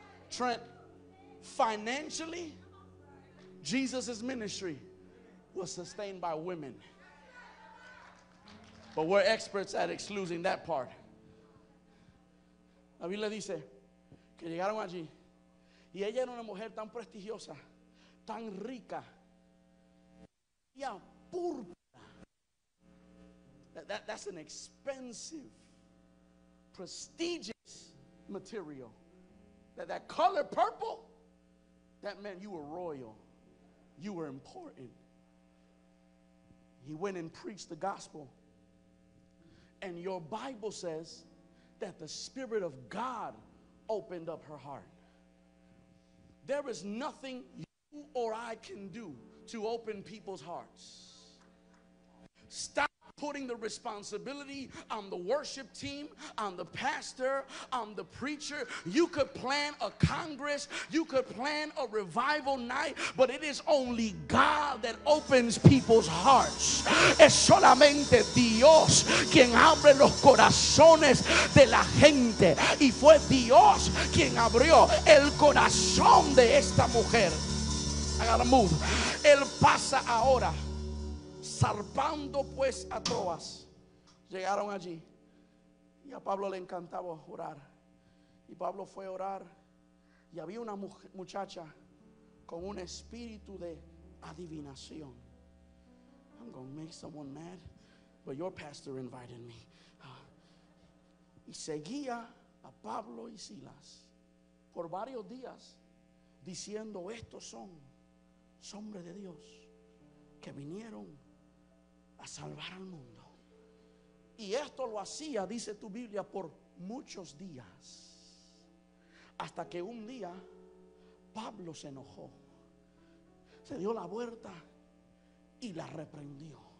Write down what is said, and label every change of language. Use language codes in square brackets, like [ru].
[en] Trent, financially, Jesus' ministry was sustained by women. But we're experts at excluding that part. [es] La Biblia dice que llegaron allí y ella era una mujer tan prestigiosa, tan rica, y púrpura. [en] That's an expensive, prestigious material. That color purple, that meant you were royal, you were important. He went and preached the gospel, and your Bible says that the Spirit of God opened up her heart. There is nothing you or I can do to open people's hearts. Stop putting the responsibility on the worship team, on the pastor, on the preacher. You could plan a congress, you could plan a revival night, but it is only God that opens people's hearts. [es] Es solamente Dios quien abre los corazones de la gente, y fue Dios quien abrió el corazón de esta mujer. [en] I gotta move. [es] Él pasa ahora. Zarpando pues a Troas, llegaron allí, y a Pablo le encantaba orar, y Pablo fue a orar Y había una muchacha con un espíritu de adivinación. [en] I'm going to make someone mad, but your pastor invited me. [es] Y seguía a Pablo y Silas por varios días diciendo: estos son hombres de Dios que vinieron a salvar al mundo. Y esto lo hacía, dice tu Biblia, por muchos días, hasta que un día Pablo se enojó, se dio la vuelta y la reprendió.